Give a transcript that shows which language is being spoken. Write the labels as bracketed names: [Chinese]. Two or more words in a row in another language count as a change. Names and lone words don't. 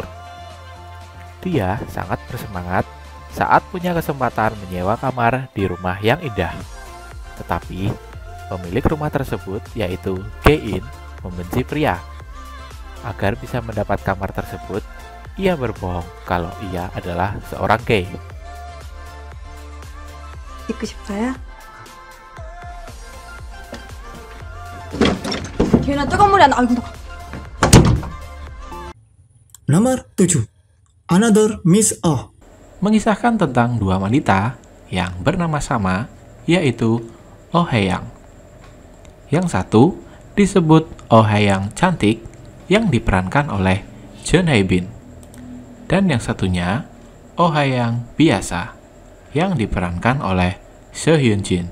[Indonesian] Dia sangat bersemangat saat punya kesempatan menyewa kamar di rumah yang indah. Tetapi pemilik rumah tersebut, yaitu Ge-in, membenci pria. Agar bisa mendapat kamar tersebut, ia berbohong kalau ia adalah seorang gay. [Korean] 듣고 싶어요? 걔는 뜨거운 물이 안 나. 아이고 나. [Indonesian] Nomor 7. Another Miss Oh. Mengisahkan tentang dua wanita yang bernama sama, yaitu Oh Hae-yang. Yang satu disebut Oh Hae-yang cantik yang diperankan oleh Jeon Hae-bin, dan yang satunya Oh Hae-yang biasa yang diperankan oleh Seo Hyun-jin.